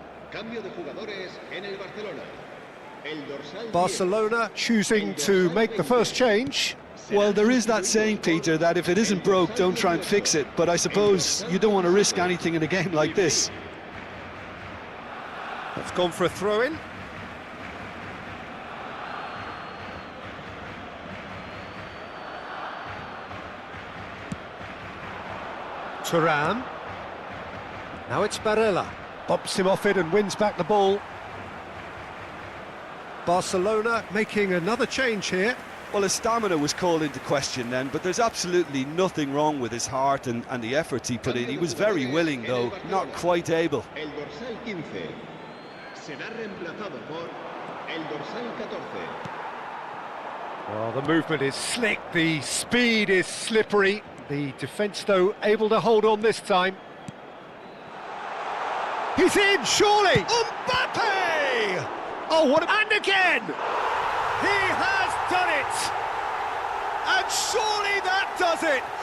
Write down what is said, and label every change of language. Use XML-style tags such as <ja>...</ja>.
<es>Cambio de jugadores en el Barcelona.</es> <en>Barcelona choosing to make the first change. Well, there is that saying, Peter, that if it isn't broke, don't try and fix it. But I suppose you don't want to risk anything in a game like this. That's gone for a throw-in. Thuram. Now it's Barella. Bumps him off it and wins back the ball. Barcelona making another change here. Well, his stamina was called into question then, but there's absolutely nothing wrong with his heart and the efforts he put in. He was very willing, though, not quite able.</en> <es>El dorsal 15 será reemplazado por el dorsal 14.</es> <en>Well, the movement is slick, the speed is slippery. The defence, though, able to hold on this time. He's in, surely! Mbappe! Oh, what... And again! He has done it! And surely that does it!</en>